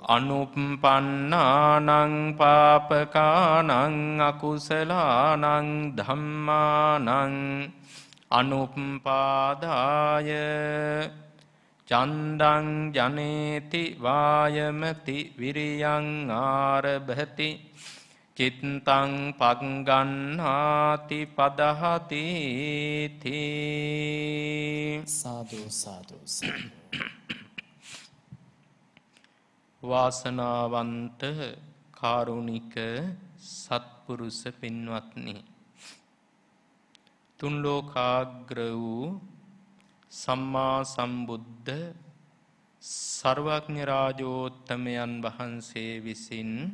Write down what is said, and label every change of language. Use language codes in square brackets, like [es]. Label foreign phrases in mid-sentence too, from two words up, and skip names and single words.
[pi] අනුප්පන්නානං පාපකානං අකුසලානං ධම්මානං අනුප්පාදාය චන්දං ජනේති වායමති විරියං ආරභති චිත්තං පග්ගණ්හාති පදහති තී. සාදු සාදු සාදු. [si] වාසනාවන්ත කාරුණික සත්පුරුෂ පින්වත්නි, තුන් ලෝකාග්‍ර වූ සම්මා සම්බුද්ධ සර්වඥ රාජෝත්තමයන් වහන්සේ විසින්